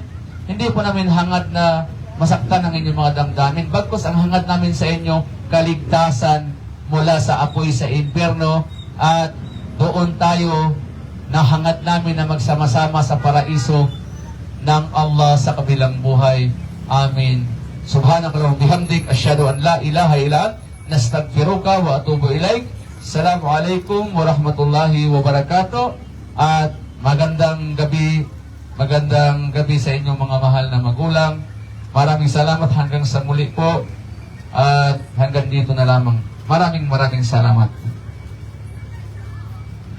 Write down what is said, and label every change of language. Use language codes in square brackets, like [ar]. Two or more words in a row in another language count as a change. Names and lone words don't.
[tl] Hindi po namin hangad na masaktan ang inyong mga damdamin. Bagkus ang hangad namin sa inyo, kaligtasan mula sa apoy sa impyerno, at doon tayo na hangad namin na magsama-sama sa paraiso ng Allah sa kabilang buhay. Amin. [ar] سبحانك اللهم وبحمدك، أشهد أن لا إله إلا أنت، نستغفرك وأتوب إليك. السلام عليكم ورحمة الله وبركاته. [tl] At magandang gabi sa inyong mga mahal na magulang. Maraming salamat hanggang sa muli po. At hanggang dito na lamang. Maraming salamat.